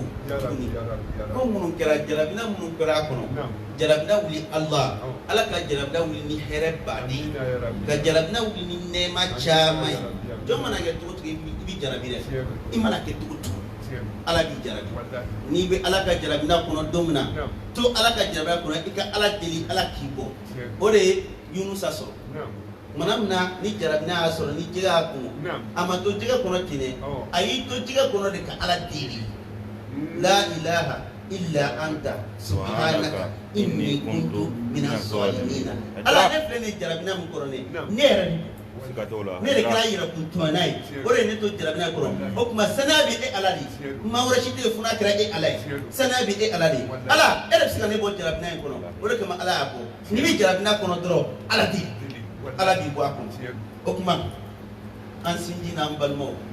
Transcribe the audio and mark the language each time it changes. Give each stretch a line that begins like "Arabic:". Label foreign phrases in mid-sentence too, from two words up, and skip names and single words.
Bambara: tuguni ko minnu kɛra jarabina minnu kɛra a kɔnɔ jarabina wuli ala ka jarabina wuli ni hɛrɛ baden ka jarabina wuli ni nɛɛma caman ye jɔn mana kɛ cogo cogo i bɛ jarabi dɛ i mana kɛ cogo cogo ala b'i jarabi n'i bɛ ala ka jarabina kɔnɔ don min na to ala ka jarabina kɔnɔ i ka ala deli ala k'i bɔ o de ye Yunusa sɔrɔ mana min na ni jarabina y'a sɔrɔ ni jɛgɛ y'a kun a ma to jɛgɛ kɔnɔ ten dɛ a y'i to jɛgɛ kɔnɔ de ka ala deli
Arabic: لا إله إلا أنت سبحانك إني كنت من الظالمين
Bambara: ala ne filɛ nin jarabina min kɔrɔ ne yɛrɛ ne de kɛra yɛrɛ kun tuma n'a ye o de ye ne to jarabina kɔrɔ o tuma saniya bɛ e ala de maa wɛrɛ si tɛ yen fo n'a kɛra e ala ye saniya bɛ e ala de ala e de bɛ se ka ne bɔ jarabina in kɔnɔ o de kama ala y'a bɔ n'i bɛ jarabina kɔnɔ dɔrɔn ala b'i bɔ a kɔnɔ o tuma an sinji n'an balimaw